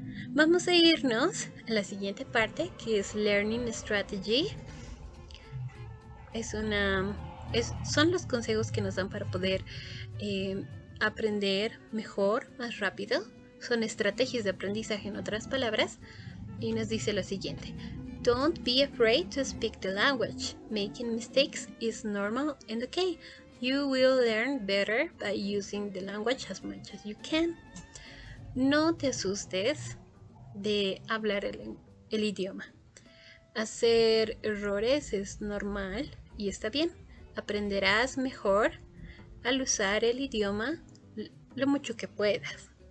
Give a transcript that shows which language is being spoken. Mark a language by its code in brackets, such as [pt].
[es] Vamos a irnos a la siguiente parte, que es Learning Strategy. Son los consejos que nos dan para poder aprender mejor, más rápido. Son estrategias de aprendizaje, en otras palabras. Y nos dice lo siguiente: [en] Don't be afraid to speak the language. Making mistakes is normal and okay. You will learn better by using the language as much as you can. [es] No te asustes de hablar el idioma. Hacer errores es normal y está bien. Aprenderás mejor al usar el idioma lo mucho que puedas.